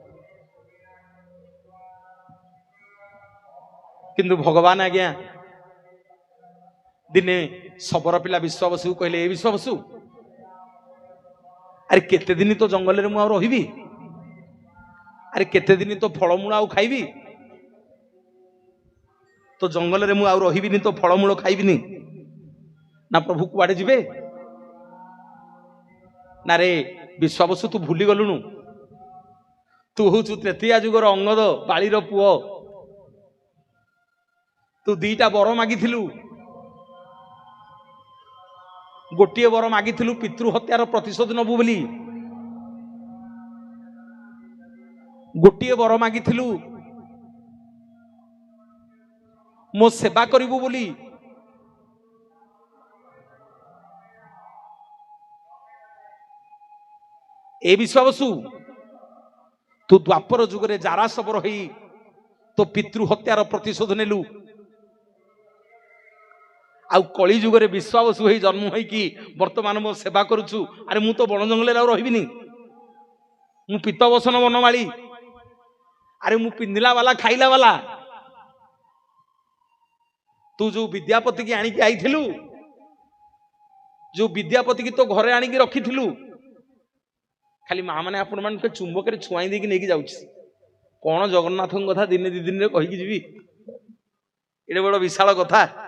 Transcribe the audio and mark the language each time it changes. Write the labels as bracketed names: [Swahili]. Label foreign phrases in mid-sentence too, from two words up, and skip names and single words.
[Odia] କିନ୍ତୁ ଭଗବାନ ଆଜ୍ଞା ଦିନେ ଶବର ପିଲା ବିଶ୍ୱାବସୁ କହଲେ ଏ ବିଶ୍ୱାବସୁ ଅରେ କେତେ ଦିନ ତୋ ଜଙ୍ଗଲ ରେ ମୁ ରହିବି ଅରେ କେତେ ଦିନ ତୋ ଫଳମୂଳ ଆଉ ଖାଇବି ତୋ ଜଙ୍ଗଲ ରେ ମୁ ଆଉ ରହିବିନି ତୋ ଫଳମୂଳ ଖାଇବିନି ନା ପ୍ରଭୁ କୁଆଡେ ଯିବେ ନା ରେ ବିଶ୍ୱାବସୁ ତୁ ଭୁଲି ଗଲୁନୁ ତୁ ହୋଚୁ ତୃତୀୟା ଯୁଗର ଅଙ୍ଗଦ ବାଳିର ପୁଅ ତୁ ଦିଟା ବର ମାଗିଥିଲୁ ଗୋଟିଏ ବର ମାଗିଥିଲୁ ପିତୃ ହତ୍ୟାର ପ୍ରତିଶୋଧ ନବୁ ବୋଲି ଗୋଟିଏ ବର ମାଗିଥିଲୁ ମୋ ସେବା କରିବୁ ବୋଲି ଏ ବିଶ୍ୱାବସୁ ତୁ ଦ୍ୱାପର ଯୁଗରେ ଜରା ଶବର ହୋଇ ତୋ ପିତୃ ହତ୍ୟାର ପ୍ରତିଶୋଧ ନେଲୁ ଆଉ କଳି ଯୁଗରେ ବିଶ୍ୱାବସୁ ହୋଇ ଜନ୍ମ ହୋଇ କି ବର୍ତ୍ତମାନ ମୋ ସେବା କରୁଛୁ ଅରେ ମୁ ତୋ ବନ ଜଙ୍ଗଲ ରେ ରହିବିନି ମୁ ପିତ୍ତ ବସନ ବନମାଳୀ ଅରେ ମୁ ପିନ୍ଧିଲା ବାଲା ଖାଇଲା ବାଲା ତୁ ଯେ ବିଦ୍ୟାପତି କି ଆଣିକି ଆଇଥିଲୁ ଯେ ବିଦ୍ୟାପତି କି ତୋ ଘରେ ଆଣିକି ରଖିଥିଲୁ ଖାଲି ମା ମାନେ ଆପଣ ମାନ କେ ଚୁମ୍ବକ ରେ ଛୁଆଇ ଦେକି ନେକି ଯାଉଛି କେଉଁ ଜଗନ୍ନାଥ କଥା ଦିନ ଦି ଦିନ ରେ କହି ଜୀବି ଏଡେ ବଡ଼ ବିଶାଳ କଥା